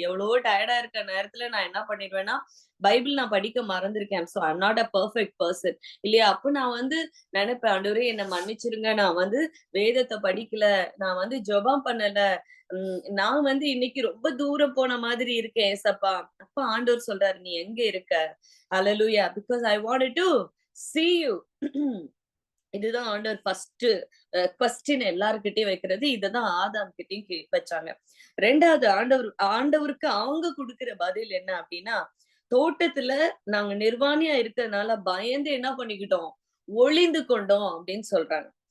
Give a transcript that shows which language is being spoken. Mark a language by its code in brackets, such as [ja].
[ta] எவ்வளவோ டயர்டா இருக்க நேரத்துல நான் என்ன பண்ணிடுவேன்னா, பைபிள் நான் படிக்க மறந்திருக்கேன். [en] so I'm not a perfect person [ta] இல்லையா? அப்ப நான் நினைப்பேன், ஆண்டவரே என்ன மன்னிச்சிருங்க, நான் வேதத்தை படிக்கல, நான் ஜெபம் பண்ணல, நான் இன்னைக்கு ரொம்ப தூரம் போன மாதிரி இருக்கேன் ஏசப்பா. அப்ப ஆண்டவர் சொல்றாரு, நீ எங்க இருக்க? [en] Hallelujah, because I wanted to see you. [ta] இதுதான் ஆண்டவர் ஃபர்ஸ்ட் கொஸ்டின் எல்லார்கிட்டயும் வைக்கிறது. இததான் ஆதாம் கிட்டயும் வச்சாங்க. ரெண்டாவது ஆண்டவருக்கு அவங்க கொடுக்கிற பதில் என்ன அப்படின்னா, தோட்டத்துல நாங்க நிர்வாணியா இருக்கிறதுனால பயந்து என்ன பண்ணிக்கிட்டோம், ஒளிந்து கொண்டோம் அப்படின்னு சொல்றாங்க.